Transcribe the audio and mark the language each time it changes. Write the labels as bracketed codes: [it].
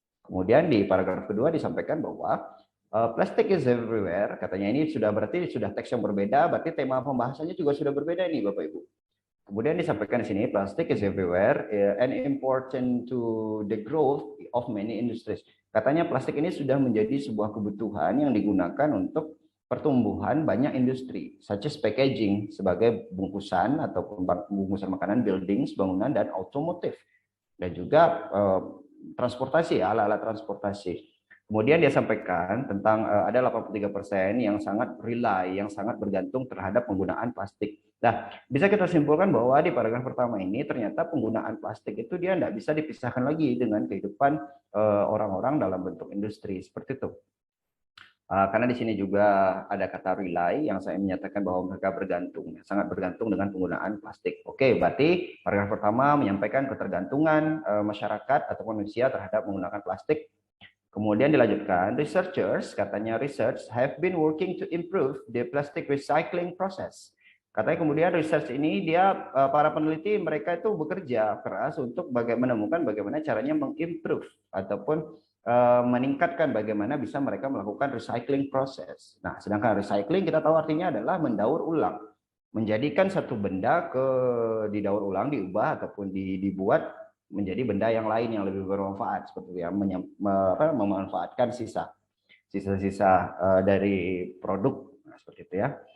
[id] Kemudian di paragraf kedua disampaikan bahwa [en] plastic is everywhere, [id] katanya ini berarti sudah teks yang berbeda, berarti tema pembahasannya juga sudah berbeda ini Bapak Ibu. Kemudian disampaikan di sini, [en] plastic is everywhere and important to the growth of many industries. [id] Katanya plastik ini sudah menjadi sebuah kebutuhan yang digunakan untuk pertumbuhan banyak industri, [en] such as packaging [id] sebagai bungkusan ataupun bungkusan makanan, buildings, bangunan, dan otomotif. Dan juga transportasi, alat-alat transportasi. Kemudian dia sampaikan tentang ada 83% yang sangat rely, yang sangat bergantung terhadap penggunaan plastik. Nah, bisa kita simpulkan bahwa di paragraf pertama ini ternyata penggunaan plastik itu dia tidak bisa dipisahkan lagi dengan kehidupan orang-orang dalam bentuk industri seperti itu. Karena di sini juga ada kata rely yang saya menyatakan bahwa mereka bergantung, sangat bergantung dengan penggunaan plastik. Oke, berarti paragraf pertama menyampaikan ketergantungan masyarakat atau manusia terhadap menggunakan plastik. Kemudian dilanjutkan, [en] researchers, [id] katanya [en] research have been working to improve the plastic recycling process. [id] Katanya kemudian research ini para peneliti mereka itu bekerja keras untuk menemukan bagaimana caranya mengimprove ataupun meningkatkan bagaimana bisa mereka melakukan recycling proses. Nah, sedangkan recycling kita tahu artinya adalah mendaur ulang, menjadikan satu benda didaur ulang, diubah ataupun dibuat menjadi benda yang lain yang lebih bermanfaat seperti yang memanfaatkan sisa-sisa dari produk, nah, seperti itu ya.